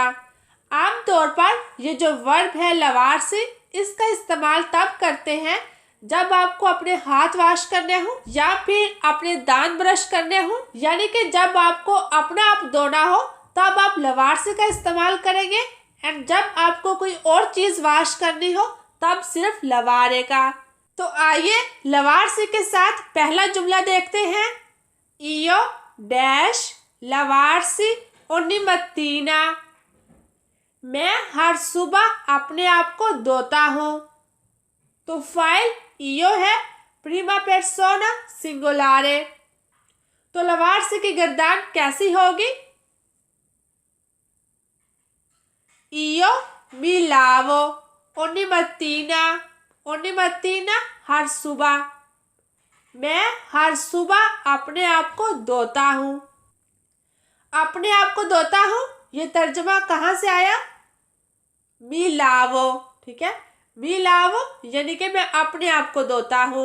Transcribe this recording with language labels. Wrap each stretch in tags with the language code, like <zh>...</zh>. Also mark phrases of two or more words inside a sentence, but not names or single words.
<ur>عام طور پر یہ جو ورب ہے لاوارسی، اس کا استعمال تب کرتے ہیں جب آپ کو اپنے ہاتھ واش کرنے ہوں یا پھر اپنے دانت برش کرنے ہوں، یعنی کہ جب آپ کو اپنا آپ دھونا ہو تب آپ لاوارسی کا استعمال کریں گے، اینڈ جب آپ کو کوئی اور چیز واش کرنی ہو تب صرف لاوارے کا. تو آئیے لاوارسی کے ساتھ پہلا جملہ دیکھتے ہیں.</ur> <it>io डैश लवारसी ogni mattina।</it> <ur>میں ہر صبح اپنے آپ کو دھوتا ہوں. تو فاعل io ہے,</ur> <it>prima persona singolare.</it> <ur>تو لاوارسی کی گردان کیسی ہوگی?</ur> <it>io mi lavo ogni mattina। ogni mattina</it> <ur>ہر صبح. میں ہر صبح اپنے آپ کو دھوتا ہوں. اپنے آپ کو دھوتا ہوں، یہ ترجمہ کہاں سے آیا?</ur> <it>mi lavo,</it> <ur>ٹھیک ہے,</ur> <it>mi lavo</it> <ur>یعنی کہ میں اپنے آپ کو دھوتا ہوں.</ur>